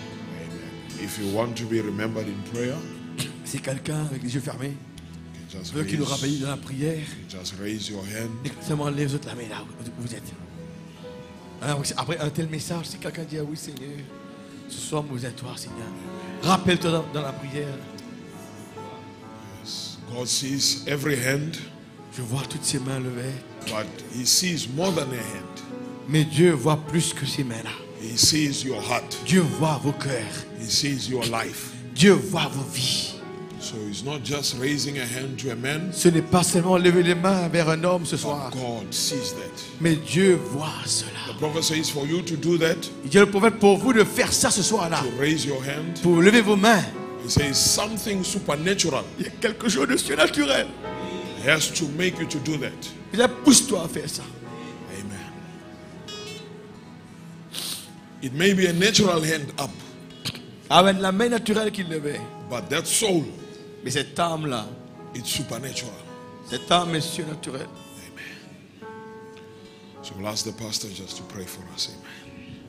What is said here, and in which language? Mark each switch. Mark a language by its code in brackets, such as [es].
[en] Amen. If you want to be remembered in prayer, [fr] Si quelqu'un avec les yeux fermés [en] just [fr] veut qu'il nous [en] raise, [fr] rappelle dans la prière, [en] just raise your hand. [fr] seulement lève votre la main là où vous êtes. Après un tel message, si quelqu'un dit ah oui Seigneur, ce soir nous à toi Seigneur. Rappelle-toi dans la prière. [en] God sees every hand, [fr] Je vois toutes ces mains levées. [en] but He sees more than a hand. [fr] Mais Dieu voit plus que ces mains-là. [en] He sees your heart. [fr] Dieu voit vos cœurs. [en] He sees your life. [fr] Dieu voit vos vies. [en] So He's not just raising a hand to a man, [fr] Ce n'est pas seulement lever les mains vers un homme ce soir. [en] but God sees that. [fr] Mais Dieu voit cela. [en] The prophet says for you to do that, [fr] Il dit le prophète pour vous de faire ça ce soir-là. [en] to raise your hand, [fr] Pour lever vos mains. [en] He says something supernatural [fr] Il y a quelque chose de surnaturel. [en] has to make you to do that. [fr] Il dit pousse-toi à faire ça. [en] Amen. It may be a natural hand up, [fr] Avec la main naturelle qu'il levait. [en] but that soul, [fr] Mais cette âme-là, [en] it's supernatural. [fr] cette âme est surnaturelle. [en] So we'll ask the pastor just to pray for us. Amen.